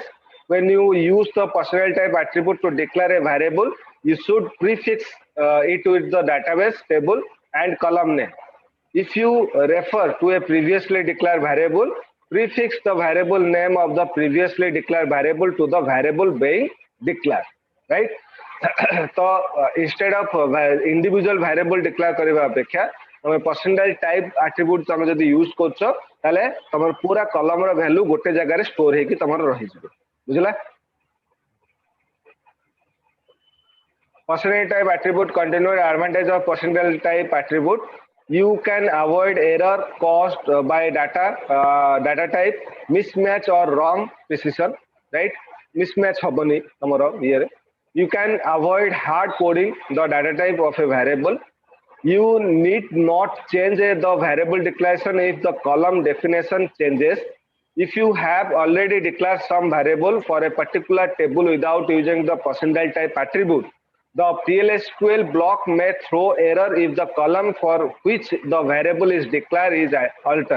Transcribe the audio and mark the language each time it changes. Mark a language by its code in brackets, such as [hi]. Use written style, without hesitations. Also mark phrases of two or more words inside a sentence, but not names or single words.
[en] When you use the percentile type attribute to declare a variable, you should prefix it with the database table and column name. If you refer to a previously declared variable, prefix the variable name of the previously declared variable to the variable being declared, right? So instead of individual variable declare [or] କରିବା ଅପେକ୍ଷା ତମେ [en] percentile type attribute [or] ତମେ ଯଦି ୟୁଜ କରୁଛ ତାହାଲେ ତମର ପୁରା କଲମ ର ଭାଲ୍ୟୁ ଗୋଟେ ଜାଗା ରେ ଷ୍ଟୋର ହେ କି ତମର ରହି ଯିବ ବୁଝିଲ [en] percentile type attribute continued advantage of percentile type attribute you can avoid error caused by data type mismatch or wrong precision right mismatch [or] ହବନି ତମର [en] here you can avoid hard coding the data type of a variable you need not change the variable declaration if the column definition changes if you have already declared some variable for a particular table without using the percentile type attribute the plsql block may throw error if the column for which the variable is declared is altered.